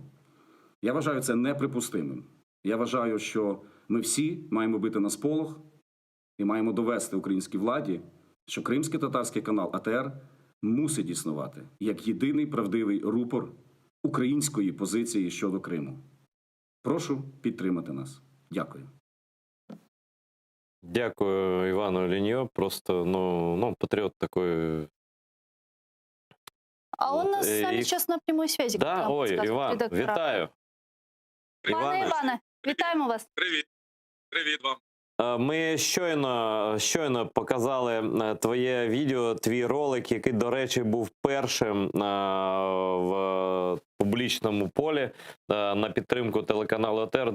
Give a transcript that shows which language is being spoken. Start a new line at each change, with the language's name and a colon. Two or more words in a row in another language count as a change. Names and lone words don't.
Ukrainian: Я вважаю це неприпустимим. Я вважаю, що ми всі маємо бити на сполох і маємо довести українській владі, що кримський татарський канал АТР мусить існувати як єдиний правдивий рупор української позиції щодо Криму. Прошу підтримати нас. Дякую. Дякую Івану Ліньо.
Russian: Просто, ну, патріот такой. А он нас с нами сейчас на прямой связи. Да?
Ukrainian: Ой, Іван, вітаю. Пане Іване, вітаємо вас. Привіт. Привіт вам. Ми щойно показали твоє відео, твій ролик, який, до речі, був першим в публічному полі на підтримку телеканалу АТР.